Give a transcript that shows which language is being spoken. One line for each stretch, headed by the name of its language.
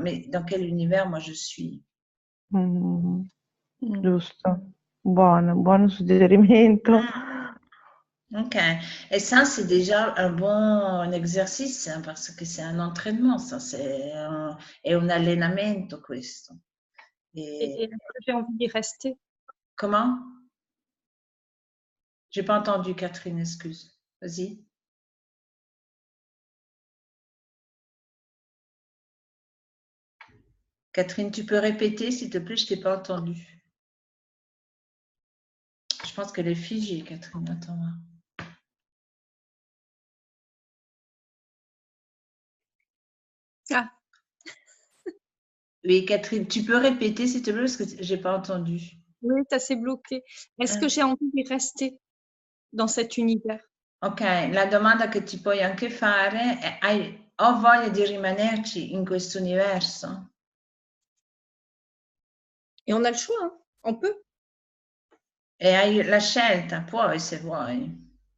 French: Mais dans quel univers moi je suis?
Italian: Giusto, buono suggerimento.
French: Ok, et ça c'est déjà un bon exercice hein, parce que c'est un entraînement, ça
Italian: è un allenamento questo.
French: Et est-ce que j'ai envie d'y rester? Comment? J'ai pas entendu, Catherine, excuse. Vas-y. Catherine, tu peux répéter, s'il te plaît, je t'ai pas entendu. Je pense qu'elle est figée, Catherine. Attends. Ah, Oui, Catherine, tu peux répéter, s'il te plaît, parce que j'ai pas entendu. oui, ça s'est bloqué. Est-ce que j'ai envie d'y rester dans cet univers?
Italian: Ok, la domanda che ti puoi anche fare è: ho voglia di rimanerci in questo universo?
French: Et on a le choix, hein? On peut.
Italian: E hai la scelta, puoi se vuoi.